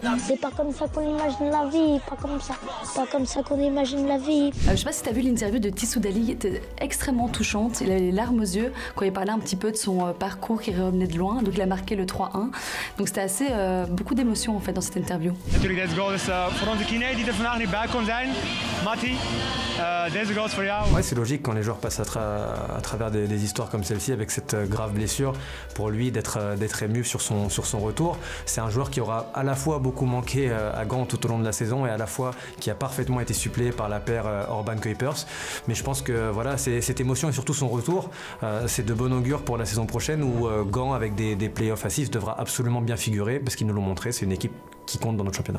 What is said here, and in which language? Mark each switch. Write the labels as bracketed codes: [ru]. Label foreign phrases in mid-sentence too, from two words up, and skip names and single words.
[fr] C'est pas comme ça qu'on imagine la vie, pas comme ça qu'on imagine la vie. Je sais pas si tu as vu l'interview de Tissou Dali, qui était extrêmement touchante, il avait les larmes aux yeux quand il parlait un petit peu de son parcours qui revenait de loin, donc il a marqué le 3-1, donc c'était assez beaucoup d'émotions en fait dans cette interview. [nl] Natuurlijk, deze goal is voor onze kiné die er vandaag niet bij kon zijn. Matti, deze goal is voor jou. [fr] Ouais, c'est logique quand les joueurs passent à travers des histoires comme celle-ci avec cette grave blessure, pour lui d'être ému sur son retour. C'est un joueur qui aura à la fois beaucoup manqué à Gand tout au long de la saison et à la fois qui a parfaitement été suppléé par la paire Orban-Kuipers. Mais je pense que voilà, cette émotion et surtout son retour, c'est de bon augure pour la saison prochaine où Gand avec des playoffs à 6 devra absolument bien figurer parce qu'ils nous l'ont montré, c'est une équipe qui compte dans notre championnat.